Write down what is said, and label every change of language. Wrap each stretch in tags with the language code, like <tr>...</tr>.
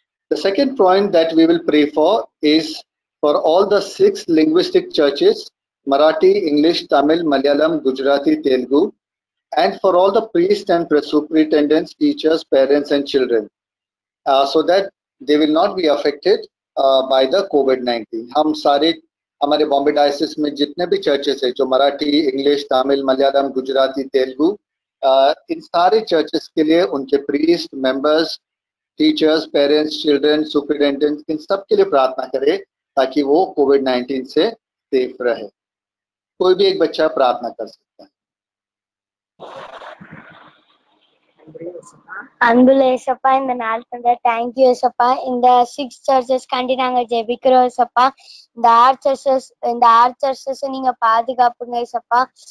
<en>The second point that we will pray for is for all the 6 linguistic churches, Marathi, English, Tamil, Malayalam, Gujarati, Telugu, and for all the priests and superintendents, teachers, parents, and children, so that they will not be affected by the COVID-19.</en> <hi>हम सारे हमारे Bombay diocese में जितने भी churches है, जो Marathi, English, Tamil, Malayalam, Gujarati, Telugu, इन सारे churches के लिए उनके priest, members, teachers, parents, children, superintendents, इन सब के लिए प्रार्थना करें ताकि वो कोविड-19 से सेफ रहे. कोई भी एक बच्चा प्रार्थना कर सकता है.</hi> <ta>அன்புள்ள ஏசப்பா, இந்த நாள் தந்த தேங்க்யூ ஏசப்பா. இந்த 6 சர்ச்சஸ் கண்டி நாங்க ஜெபிக்கிறோம் ஏசப்பா. இந்த 6 சர்ச்சஸ் நீங்க பாதுகாப்புங்க ஏசப்பா.</ta>